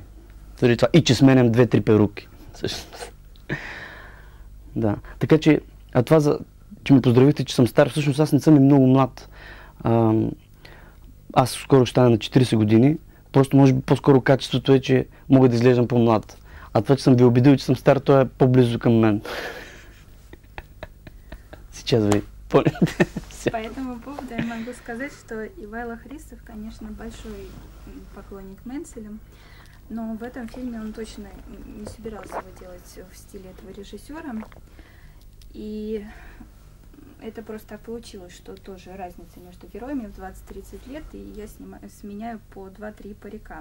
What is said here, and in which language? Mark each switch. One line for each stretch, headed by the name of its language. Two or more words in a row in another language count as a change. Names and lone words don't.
Bulgarian: И че сменям 2-3 перуки. Да. Така че, че ме поздравихте, че съм стар, всъщност аз не съм и много млад. Аз скоро ще стана на 40 години, просто може би по-скоро качеството е, че мога да изглеждам по-млад. А това, че съм ви убедил, че съм стар, то е по-близо към мен.
Russian: Сейчас вы поняли. По этому поводу я могу сказать, что Ивайло Христов, конечно, большой поклонник Менцеля, но в этом фильме он точно не собирался его делать в стиле этого режиссера. И это просто так получилось, что тоже разница между героями в 20-30 лет, и я сменяю по 2-3 парика.